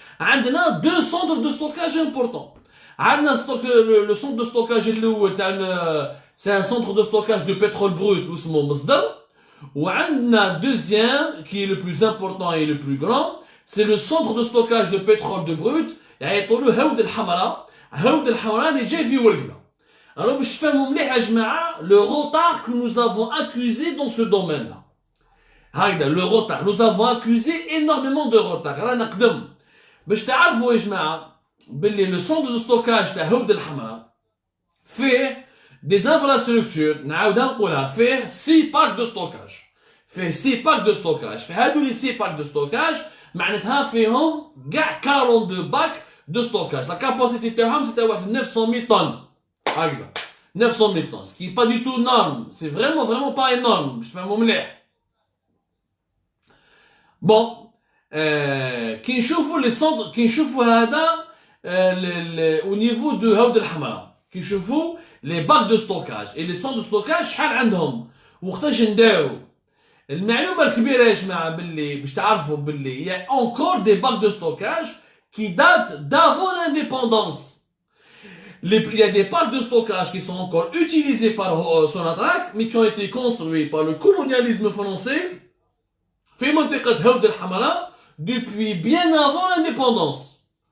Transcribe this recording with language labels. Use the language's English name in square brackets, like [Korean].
[Arabic] عندنا [French] deux centres de stockage importants. عندنا le centre de stockage [Arabic] الاول تاع [French] c'est un centre de stockage de pétrole brut [Arabic] اسمه مصدر. وعندنا [French] deuxième qui est le plus important et le plus grand, c'est le centre de stockage de pétrole de brut [Arabic] يعيطولو هود الحمراء. هود الحمراء اللي جاي في ولقنا. [French] Alors [Arabic] باش تفهموا مليح يا جماعه [French] le retard que nous avons accusé dans ce domaine-là. [Arabic] هكذا [French] le retard, nous avons accusé énormément de retard. [Arabic] رانا نقدم باش تعرفوا يا جماعه باللي [French] le centre de stockage [Arabic] تاع هود الحمراء فيه [French] des infrastructures, [Arabic] نعاودها نقولها فيه [French] 6 parcs de stockage. [Arabic] فيه [French] 6 parcs de stockage. [Arabic] في هادو لي [French] 6 parcs de stockage [Arabic] معناتها فيهم كاع [French] 42 bacs de stockage. La capacité [Arabic] تاعهم [French] c'était [Arabic] واحد [French] 900 000 tonnes. [Arabic] هكذا [French] 900 000 tonnes, ce qui est pas du tout énorme. C'est vraiment pas énorme. [Arabic] باش تفهموا مليح. [French] Bon, [Arabic] كي نشوفوا لي سونتر كي نشوفوا هذا [French] au niveau de [Arabic] هود الحمراء كي نشوفوا [French] les bacs de stockage [Arabic] et les centres de stockage شحال عندهم وقتاش نداو. المعلومه الكبيره يا جماعه باللي باش تعرفوا باللي [French] y a encore des bacs de stockage qui datent d'avant l'indépendance. Il y a des parcs de stockage qui sont encore utilisés par Sonatrach mais qui ont été construits par le colonialisme français [Arabic] في منطقه هود الحمراء [French] depuis bien avant l'indépendance.